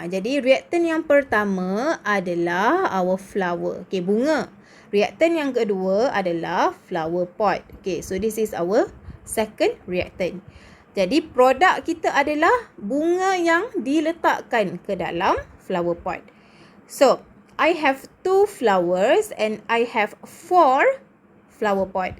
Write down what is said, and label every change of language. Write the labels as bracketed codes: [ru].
[ms] Jadi, reaktan yang pertama adalah [en] our flower. [ms] Okay, bunga. Reaktan yang kedua adalah flower pot. [en] Okay, so this is our second reactant. [ms] Jadi, produk kita adalah bunga yang diletakkan ke dalam flower pot. [en] So, I have 2 flowers and I have 4 flower pot.